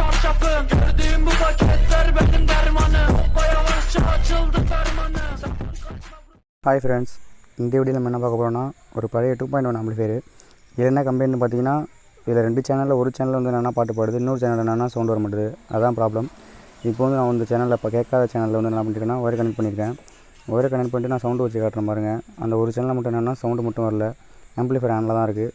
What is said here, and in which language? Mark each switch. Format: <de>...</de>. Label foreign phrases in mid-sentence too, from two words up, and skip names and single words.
<tr>lafım. Gördüğüm bu paketler benim dermanım. Hoppa yavaşça açıldı fermanı.</tr> <en>Hi friends,</en> <ta>இந்த வீடியோவில் நம்ம என்ன பார்க்க போகிறோம்னா ஒரு பழைய 2.1 ஆம்பிளிஃபையர். இது என்ன கம்பெனின்னு பார்த்தீங்கன்னா இதில் 2 சேனலில் ஒரு சேனல் வந்து என்னென்னா பாட்டு பாடுது, இன்னொரு சேனல் என்னென்னா சவுண்ட் வர மாட்டுது. அதான் ப்ராப்ளம். இப்போ வந்து நான் இந்த சேனலில் இப்போ கேட்காத சேனலில் வந்து என்ன பண்ணியிருக்கேன்னா</ta> <en>wire connect</en> <ta>பண்ணியிருக்கேன். ஒயரை கனெக்ட் பண்ணிட்டு நான் சவுண்டு வச்சு காட்டுறேன் பாருங்கள். அந்த ஒரு சேனலில் மட்டும் என்னென்னா சவுண்டு மட்டும் வரல, ஆம்பிளிஃபையர் ஆனில் தான் இருக்குது.</ta>